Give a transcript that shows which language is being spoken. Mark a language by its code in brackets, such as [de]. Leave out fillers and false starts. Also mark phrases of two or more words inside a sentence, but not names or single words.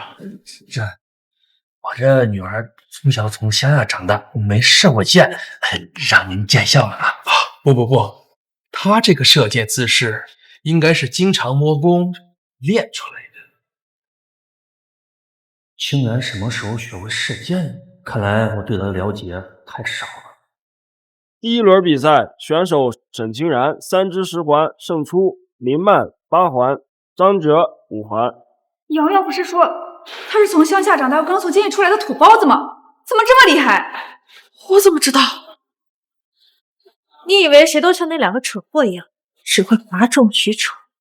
[zh] 我这女儿从小从乡下长大，没射过箭，让您见笑了啊！不，她这个射箭姿势应该是经常摸功练出来的。清然什么时候学会射箭？看来我对她的了解太少了。第1 輪比賽，選手沈清然3支10環勝出，林曼8環，張哲5環。瑤瑤不是說她是從鄉下長大又剛從監獄出來的土包子嗎？怎麼這麼厲害？我怎麼知道？你以為誰都像那2個蠢貨一樣，只會嘩眾取寵？